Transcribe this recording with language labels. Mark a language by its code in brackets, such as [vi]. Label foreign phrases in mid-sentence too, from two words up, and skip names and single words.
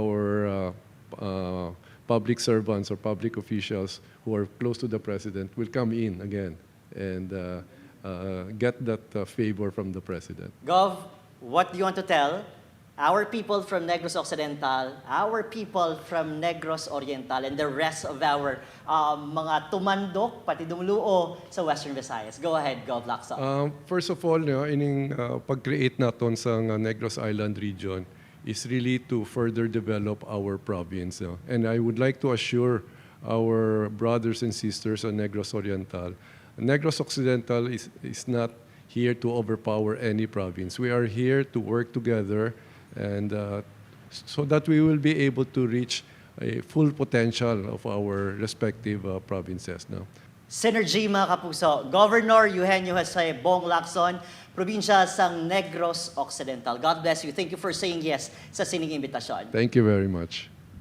[en] And that's where our public servants or public officials who are close to the president will come in again and get that favor from the president. Gov, what do you want to tell our people from Negros Occidental, our people from Negros Oriental, and the rest of our [hil] mga tumandok, pati dumuluo sa [en] Western Visayas? Go ahead, Gov Lacson. First of all, [hil] ining pag-create naton sa [en] Negros Island region is really to further develop our province. And I would like to assure our brothers and sisters on Negros Oriental, Negros Occidental is not here to overpower any province. We are here to work together and so that we will be able to reach a full potential of our respective provinces. [hil] Synergy mga kapuso. Governor Eugenio Jose Bong Lacson, probinsya sang Negros Occidental. [en] God bless you. Thank you for saying yes [hil] sa sining imbitasyon. [en] Thank you very much.